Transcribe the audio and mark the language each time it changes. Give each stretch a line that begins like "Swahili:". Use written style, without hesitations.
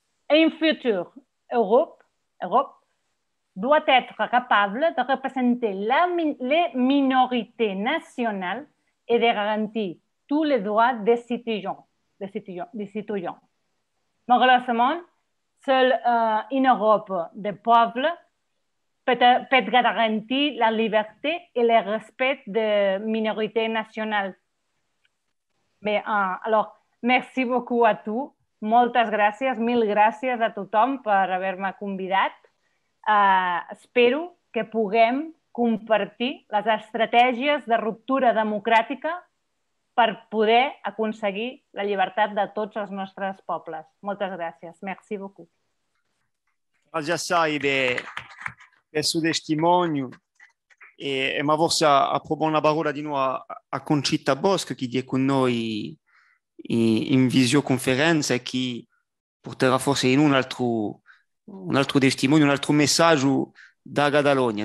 French: Une future Europe doit être capable de représenter les minorités nationales et de garantir tous les droits des citoyens. Malheureusement, seule une Europe des peuples peut garantir la liberté et le respect des minorités nationales. Bé, alors, merci beaucoup a tu.
Catalan: Moltes gràcies, mil gràcies a tothom per haver-me convidat. Espero que puguem compartir les estratègies de ruptura democràtica per poder aconseguir la llibertat de tots els nostres pobles. Moltes gràcies. Merci beaucoup.
Italian: Grazie assai per questo testimonio e ma forse a proporre una parola di nuovo a Concita Bosco che è con noi in visioconferenza e che porterà forse in un altro testimonio, un altro messaggio da Catalogna.